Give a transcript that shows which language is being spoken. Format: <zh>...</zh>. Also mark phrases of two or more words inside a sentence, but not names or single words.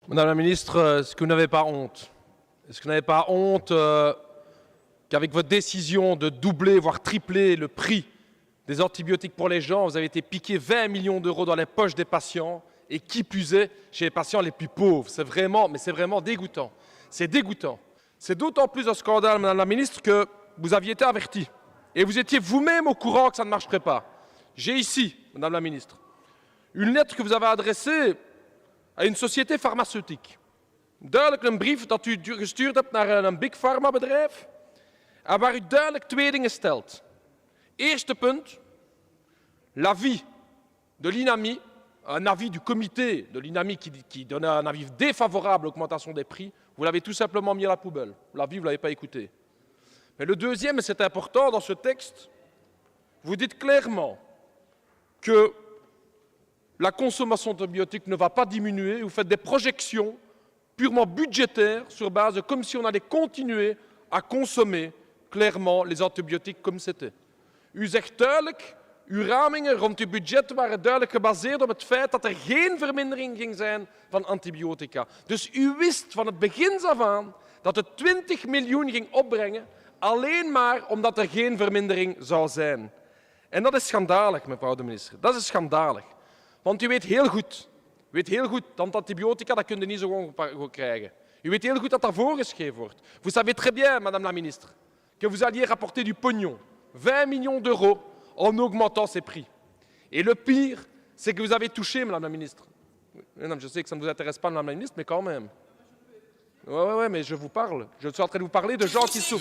<fr>Madame la ministre, est-ce que vous n'avez pas honte? Est-ce que vous n'avez pas honte qu'avec votre décision de doubler, voire tripler le prix des antibiotiques pour les gens, vous avez été piqué 20 millions d'euros dans les poches des patients, et qui plus est, chez les patients les plus pauvres. C'est vraiment dégoûtant. C'est dégoûtant. C'est d'autant plus un scandale, Madame la ministre, que vous aviez été averti. Et vous étiez vous-même au courant que ça ne marcherait pas. J'ai ici, Madame la ministre, une lettre que vous avez adressée à une société farmaceutique.</fr> <nl>Duidelijk een brief dat u gestuurd hebt naar een</nl> <en>big pharma</en> <nl>bedrijf en waar u duidelijk twee dingen stelt. Eerste punt,</nl> <fr>l'avis de l'INAMI, un avis du comité de l'INAMI qui donnait un avis défavorable à l'augmentation des prix, vous l'avez tout simplement mis à la poubelle. L'avis, vous ne l'avez pas écouté. Mais le deuxième, et c'est important dans ce texte, vous dites clairement que la consommation d'antibiotiques ne va pas diminuer, vous faites des projections purement budgétaires sur base de comme si on allait continuer à consommer clairement les antibiotiques comme c'était.</fr> <nl>U zegt duidelijk, uw ramingen rond uw budget waren duidelijk gebaseerd op het feit dat er geen vermindering ging zijn van antibiotica. Dus u wist van het begin af aan dat het 20 miljoen ging opbrengen, alleen maar omdat er geen vermindering zou zijn. En dat is schandalig, mevrouw de minister. Dat is schandalig. Want u weet heel goed dat antibiotica, dat kun je niet zo gewoon krijgen. U weet heel goed dat dat voorgeschreven wordt.</nl> <fr>Vous savez très bien, madame la ministre, que vous alliez rapporter du pognon, 20 millions d'euros, en augmentant ces prix. Et le pire, c'est que vous avez touché, madame la ministre. Non, je sais que ça ne vous intéresse pas, madame la ministre, mais quand même. Oui, mais je vous parle. Je suis en train de vous parler de gens qui souffrent.</fr>